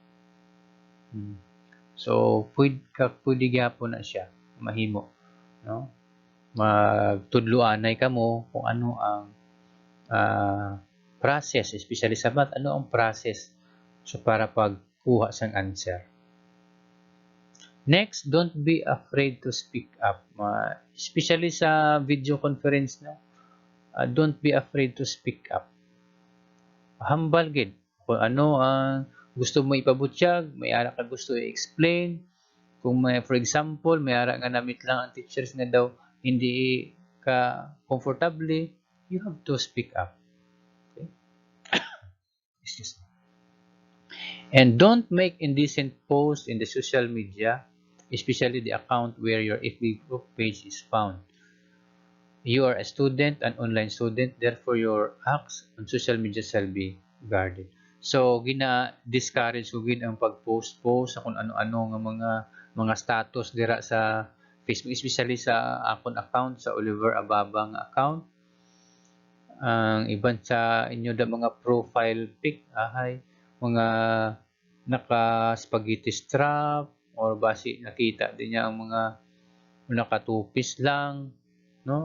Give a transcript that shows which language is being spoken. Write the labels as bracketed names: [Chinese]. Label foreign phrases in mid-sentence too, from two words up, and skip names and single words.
[Hiligaynon] So pwede gyapon na siya mahimo, no? Magtudloanay ka mo kung ano ang process, especially sa math, ano ang process so para pagkuha sang answer. [English] Next, don't be afraid to speak up. Especially sa video conference, no? Don't be afraid to speak up. [Hiligaynon] Hambal gid kung ano ang gusto mo ipabutyag, may ara ka gusto i-explain. Kung may, for example, may ara nga namit lang ang teachers nga daw hindi ka comfortably, [English] you have to speak up. [Hiligaynon] Okay? [English] Excuse me. And don't make indecent posts in the social media, especially the account where your FB group page is found. You are a student, an online student, therefore your acts on social media shall be guarded. So, [Hiligaynon] gina-discourage ko gid ang pag-post sa kung ano-ano nga mga status dira sa Facebook, especially sa akong account, sa Oliver Ababang account. Ang iban sa inyo da mga [English] profile pic, [Hiligaynon] mga naka-spaghetti strap, or basi nakita din niya ang mga nakatupis lang, no?